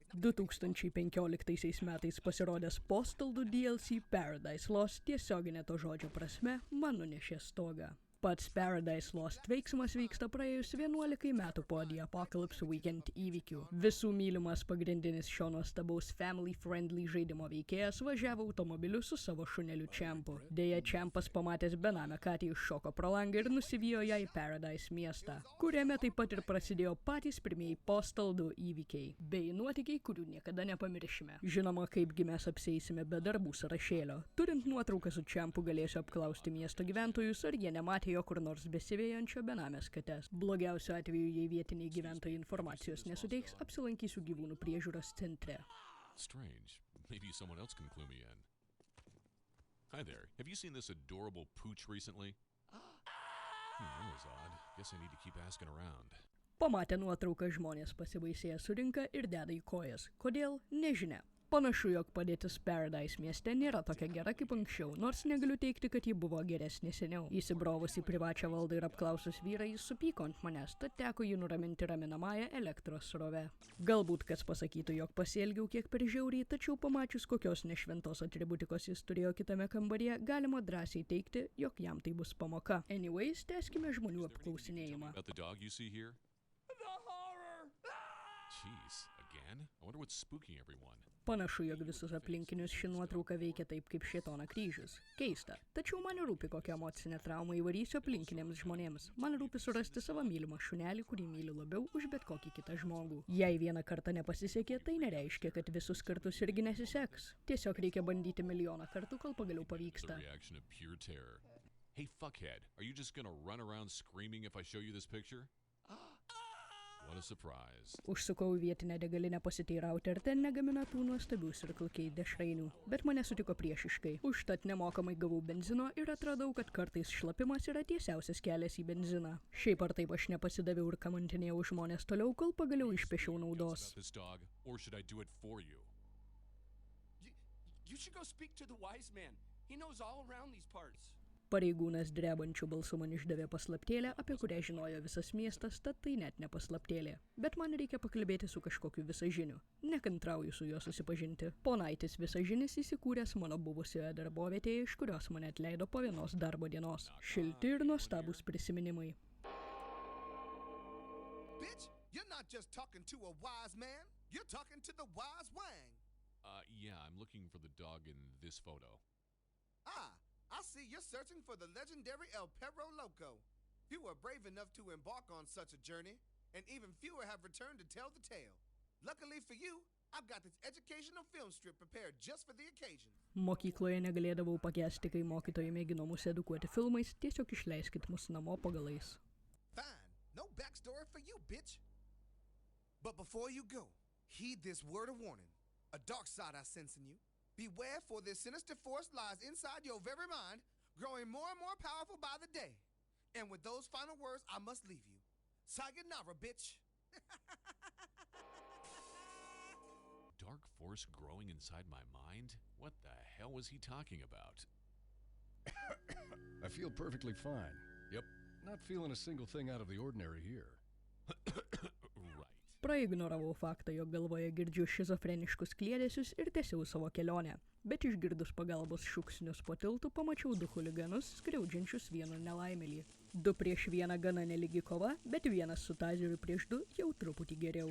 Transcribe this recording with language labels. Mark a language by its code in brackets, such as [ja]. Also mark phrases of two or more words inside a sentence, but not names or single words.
[lt] 2015 metais pasirodęs Postal 2 DLC Paradise Lost tiesioginė to žodžio prasme man nunešė stogą. Pats Paradise Lost veiksmas vyksta praėjus 11 metų po The Apocalypse Weekend įvykių. Visų mylimas pagrindinis šio nuostabaus family-friendly žaidimo veikėjas važiavo automobiliu su savo šuneliu Champu. Deja, Champas pamatęs benamę katę iššoko pro langą ir nusivijo ją į Paradise miestą, kuriame taip pat ir prasidėjo patys pirmieji Postal 2 įvykiai, bei nuotykiai, kurių niekada nepamiršime. Žinoma, kaipgi mes apsieisime be darbų sąrašėlio. Turint nuotrauką su Champu galėsiu apklausti miesto gyventojus, ar jie nematė jo kur nors besivėjančio benamės kates. Blogiausiu atveju, jei vietiniai gyventojai informacijos nesuteiks, apsilankysiu gyvūnų priežiūros centre. [en] Strange. Maybe someone else can clue me in. Hi there. Have you seen this adorable pooch recently? That was odd. Guess I need to keep asking around. [lt] Pamatę nuotrauką žmonės pasibaisėję surinka ir deda į kojas. Kodėl? Nežinia. Panašu, jog padėtis Paradise mieste nėra tokia gera kaip anksčiau, nors negaliu teikti, kad ji buvo geresnė seniau. Įsibrovus į privačią valdą ir apklausus vyrą, jis supyko ant manęs, tad teko jį nuraminti raminamąją elektros srove. Galbūt kas pasakytų, jog pasielgiau kiek per žiauriai, tačiau pamačius kokios nešventos atributikos jis turėjo kitame kambaryje, galima drąsiai teikti, jog jam tai bus pamoka. Anyways, tęskime žmonių apklausinėjimą. [en] Jeez, again? I wonder what's spooking everyone. [lt] Panašu, jog visus aplinkinius ši nuotrauka veikia taip kaip šėtono kryžius. Keista. Tačiau man rūpi, kokią emocinę traumą įvarysiu aplinkiniams žmonėms. Man rūpi surasti savo mylimą šunelį, kurį myliu labiau už bet kokį kitą žmogų. Jei vieną kartą nepasisekė, tai nereiškia, kad visus kartus irgi nesiseks. Tiesiog reikia bandyti milijoną kartų, kol pagaliau pavyksta. [en] Hey, fuckhead, are you just gonna run around screaming if I show you this picture? What a surprise. [lt] Užsukau vietinę degalinę pasiteirauti, ar ten negamina tų nuostabių Circle K dešrainių, bet mane sutiko priešiškai. Užtat nemokamai gavau benzino ir atradau, kad kartais šlapimas yra tiesiausias kelias į benziną. Šiaip ar taip aš nepasidaviau ir kamantinėjau žmonės toliau, kol pagaliau išpešiau naudos. [en] You should go speak to the wise man. He knows all around these parts. [lt] Pareigūnas drebančių balsų man išdavė paslaptėlę, apie kurią žinojo visas miestas, tad tai net ne paslaptėlė. Bet man reikia pakalbėti su kažkokiu visažiniu. Nekantrauju su juo susipažinti. Ponaitis visažinis įsikūręs mano buvusioje darbovietėje, iš kurios mane atleido po vienos darbo dienos. Šilti ir nuostabūs prisiminimai. [en] Bitch, you're not just talking to a wise man, you're talking to the wise Wang. Yeah, I'm looking for the dog in this photo. I see you're searching for the legendary El Perro Loco. Few are brave enough to embark on such a journey, and even fewer have returned to tell the tale. Luckily for you, I've got this educational film strip prepared just for the occasion. [lt] Mokykloje negalėdavau pakęsti, kai mokytojai mėgino mus edukuoti filmais, tiesiog išleiskit mus namo po galais. [en] Fine, no backstory for you, bitch. But before you go, heed this word of warning. A dark side I sense in you. Beware, for this sinister force lies inside your very mind, growing more and more powerful by the day. And with those final words, I must leave you. Sayonara, bitch. Dark force growing inside my mind? What the hell was he talking about? I feel perfectly fine. Yep, not feeling a single thing out of the ordinary here. Right. [lt] Praignoravau faktą, jog galvoje girdžiu šizofreniškus kliedesius ir tęsiau savo kelionę. Bet išgirdus pagalbos šūksnius po tiltu, pamačiau du chuliganus, skriaudžiančius vieną nelaimėlį. 2 prieš 1 gana nelygi kova, bet vienas su tazeriu prieš 2 jau truputį geriau.